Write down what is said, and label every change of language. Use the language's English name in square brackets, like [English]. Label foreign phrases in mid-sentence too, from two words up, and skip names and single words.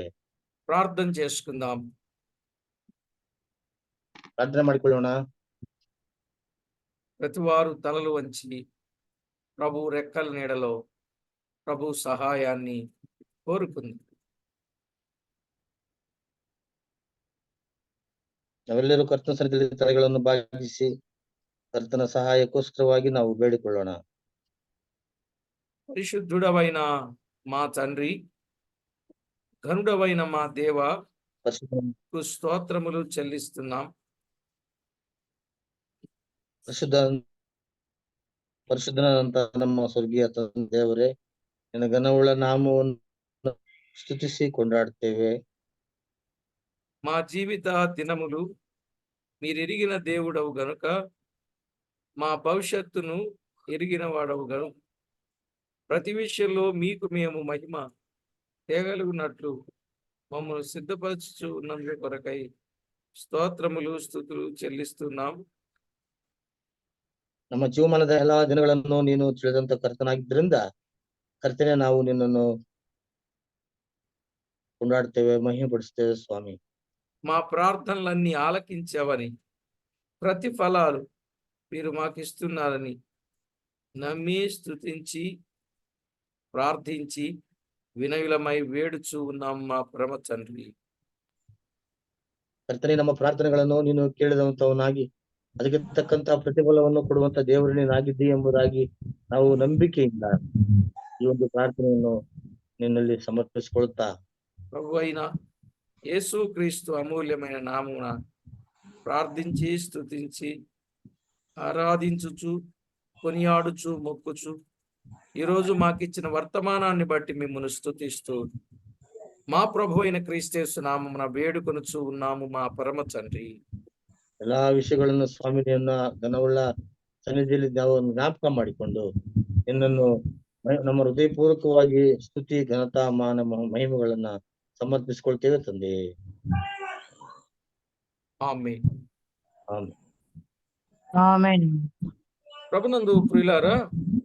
[Telugu] ప్రార్థన చేసుకుందాం. [Kannada] ಪ್ರಾರ್ಥನೆ ಮಾಡಿಕೊಳ್ಳೋಣ. [Telugu] ప్రతివారు తలలు వంచి ప్రభు రెక్కల నీడలో ప్రభు సహాయాన్ని కోరుకుందాం. [Kannada] ನಾವೆಲ್ಲರೂ ಕರ್ತನ ಸನ್ನಿಧಿಯಲ್ಲಿ ತಲೆಗಳನ್ನು ಬಾಗಿಸಿ ಕರ್ತನ ಸಹಾಯಕ್ಕೋಸ್ಕರವಾಗಿ ನಾವು ಬೇಡಿಕೊಳ್ಳೋಣ. [Telugu] పరిశుద్ధుడవైన మా తండ్రి, ఘనుడవైన మా దేవ, స్తోత్రములు చెల్లిస్తున్నాం. [Kannada] ಪರಿಶುದ್ಧನಾದಂತ ನಮ್ಮ ಸ್ವರ್ಗೀಯ ದೇವರೇ, ನಿನ್ನ ಘನವುಳ್ಳ ನಾಮವನ್ನು ಸ್ತುತಿಸಿ ಕೊಂಡಾಡ್ತೇವೆ. [Telugu] మా జీవిత దినములు మీరెరిగిన దేవుడవు గనుక, మా భవిష్యత్తును ఎరిగిన వాడవు గనుక, ప్రతి విషయంలో మీకు మేము మహిమ తేగలుగునట్లు మమ్మల్ని సిద్ధపరచు ఉన్నందు కొరకై స్తోత్రములు స్తుతులు చెల్లిస్తున్నాం. [Kannada] ನಮ್ಮ ಜೀವಮಾನದ ಎಲ್ಲಾ ದಿನಗಳನ್ನು ನೀನು ತಿಳಿದಂತ ಕರ್ತನಾಗಿದ್ದರಿಂದ ಕರ್ತನೆ, ನಾವು ನಿನ್ನನ್ನು ಕೊಂಡಾಡ್ತೇವೆ, ಮಹಿಮೆಪಡಿಸ್ತೇವೆ ಸ್ವಾಮಿ. [Telugu] మా ప్రార్థనలన్నీ ఆలకించావని, ప్రతిఫలాలు మీరు మాకు ఇస్తున్నారని నమ్మి స్తుతించి ప్రార్థించి వినయులమై వేడుచు ఉన్నాం మా పరమ తండ్రి. [Kannada] ಕರ್ತನೆ, ನಮ್ಮ ಪ್ರಾರ್ಥನೆಗಳನ್ನು ನೀನು ಕೇಳಿದಂತವನಾಗಿ ಅದಕ್ಕೆ ತಕ್ಕಂತ ಪ್ರತಿಫಲವನ್ನು ಕೊಡುವಂತ ದೇವರು ನೀನಾಗಿದ್ದಿ ಎಂಬುದಾಗಿ ನಾವು ನಂಬಿಕೆಯಿಂದ ಈ ಒಂದು ಪ್ರಾರ್ಥನೆಯನ್ನು ನಿನ್ನಲ್ಲಿ ಸಮರ್ಪಿಸಿಕೊಳ್ಳುತ್ತಾ [Telugu] ప్రభు అయిన యేసు క్రీస్తు అమూల్యమైన నామమున ప్రార్థించి స్తుతించి ఆరాధించుచు కొనియాడుచు మొక్కుచు ఈరోజు మాకిచ్చిన వర్తమానాన్ని బట్టి మిమ్మల్ని స్తుతిస్తూ మా ప్రభు అయిన క్రీస్తు నామమున వేడుకొనుచు ఉన్నాము మా పరమ తండ్రి. [Kannada] ಎಲ್ಲಾ ವಿಷಯಗಳನ್ನು ಸ್ವಾಮಿನಿಯನ್ನ ಘನವುಳ್ಳ ಸನ್ನಿಧಿಯಲ್ಲಿ ನಾವು ಜ್ಞಾಪಕ ಮಾಡಿಕೊಂಡು ನಿನ್ನನ್ನು ನಮ್ಮ ಹೃದಯಪೂರ್ವಕವಾಗಿ ಸ್ತುತಿ ಘನತಾ ಮಾನ ಮಹಿಮೆಗಳನ್ನ ಸಮರ್ಪಿಸಿಕೊಳ್ತೇವೆ ತಂದೆ. [Telugu] ఆమేన్. [Kannada] ಆಮೆನ್. [Telugu] ఆమేన్. ప్రభునందు ప్రియులారా,